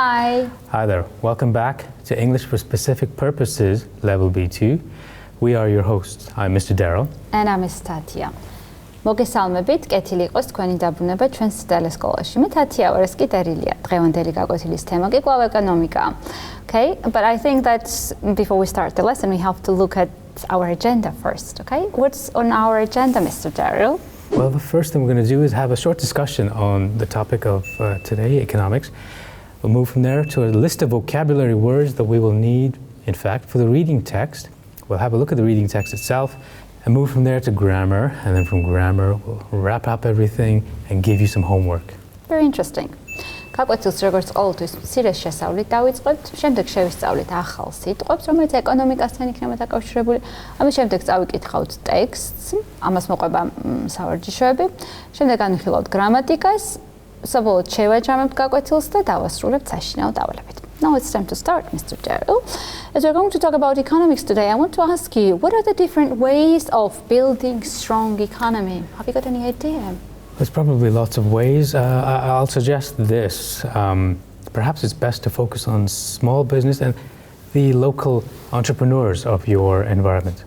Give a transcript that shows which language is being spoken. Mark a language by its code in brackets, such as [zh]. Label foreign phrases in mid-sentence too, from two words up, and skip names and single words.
[en] Hi. Hi there. Welcome back to English for Specific Purposes, Level B2. We are your hosts. I'm Mr. Daryl. And I'm Miss Tatia. [ka] მოგესალმებით, კეთილი იყოს თქვენი დაბრუნება ჩვენს ტელესკოლაში. მე თათია ვარ, ეს კი ტერილია. დღევანდელი გაკვეთილის თემა კი კვლავ ეკონომიკაა. [en] Okay, but I think that before we start the lesson, we have to look at our agenda first, okay? What's on our agenda, Mr. Daryl? Well, the first thing we're going to do is have a short discussion on the topic of today, economics. We'll move from there to a list of vocabulary words that we will need, in fact, for the reading text. We'll have a look at the reading text itself and move from there to grammar, and then from grammar we'll wrap up everything and give you some homework. Very interesting. [ka] გაკვეთილს როგორც ყოველთვის მცირე შესწავლით დავიწყებთ, შემდეგ შევისწავლით ახალ სიტყვებს, რომელიც ეკონომიკასთან იქნება დაკავშირებული. ამის შემდეგ წავიკითხავთ ტექსტს, ამას მოყვება სავარჯიშოები, შემდეგ განვიხილავთ გრამატიკას, საბოლოოდ შევაჯამებთ გაკვეთილს და დავასრულებთ საშინაო დავალებით. [en] Now it's time to start, Mr. Daryl. As we're going to talk about economics today, I want to ask you, what are the different ways of building strong economy? Have you got any idea? There's probably lots of ways. I'll suggest this. Perhaps it's best to focus on small business and the local entrepreneurs of your environment.